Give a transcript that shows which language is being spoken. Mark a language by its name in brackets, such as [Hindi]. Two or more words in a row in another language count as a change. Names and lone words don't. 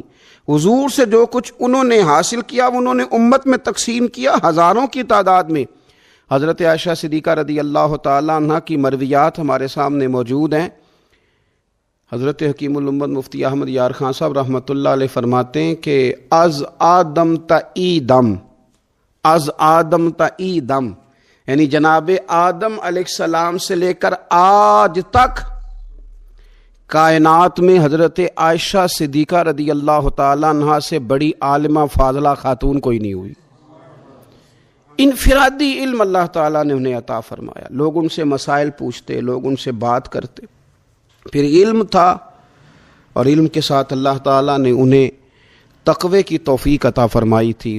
[Urdu] حضور سے جو کچھ انہوں نے حاصل کیا انہوں نے امت میں تقسیم کیا ہزاروں کی تعداد میں۔ حضرت عائشہ صدیقہ [Arabic] رضی اللہ تعالی عنہ [Urdu] کی مرویات ہمارے سامنے موجود ہیں۔ حضرت حکیم الامت مفتی احمد یار خان صاحب [Arabic] رحمۃ اللہ علیہ [Urdu] فرماتے ہیں کہ [Persian] از آدم تا ایدم، از آدم تا ایدم، [Urdu] یعنی جناب آدم [Arabic] علیہ السلام [Urdu] سے لے کر آج تک کائنات میں حضرت عائشہ صدیقہ [Arabic] رضی اللہ تعالی عنہ [Urdu] سے بڑی عالمہ فاضلہ خاتون کوئی نہیں ہوئی۔ انفرادی علم اللہ تعالیٰ نے انہیں عطا فرمایا، لوگ ان سے مسائل پوچھتے، لوگ ان سے بات کرتے، پھر علم تھا، اور علم کے ساتھ اللہ تعالیٰ نے انہیں تقوی کی توفیق عطا فرمائی تھی۔